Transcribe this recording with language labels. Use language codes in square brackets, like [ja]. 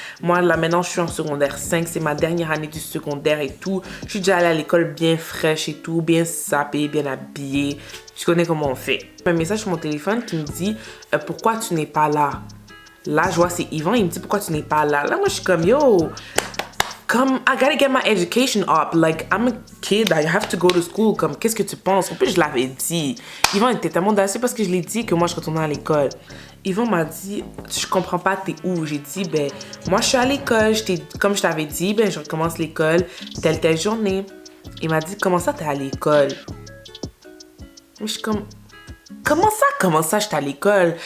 [fr] Moi, là, maintenant, je suis en secondaire 5. C'est ma dernière année du secondaire et tout. Je suis déjà allée à l'école bien fraîche et tout, bien sapée, bien habillée. Je connais comment on fait. Un message sur mon téléphone qui me dit pourquoi tu n'es pas là. Là, je vois, c'est Yvan. Il me dit pourquoi tu n'es pas là. Là, moi, je suis comme yo. [en] Comme, I gotta get my education up. Like, I'm a kid. I have to go to school. [fr] Comme, qu'est-ce que tu penses? En plus, je l'avais dit. Yvan était tellement dansé parce que je l'ai dit que moi, je retournais à l'école. Yvan m'a dit, je comprends pas, t'es où? J'ai dit, ben, moi, je suis à l'école. Comme je t'avais dit, ben, je recommence l'école telle journée. Il m'a dit, comment ça, t'es à l'école? Mais je suis comme, comment ça, j'étais à l'école?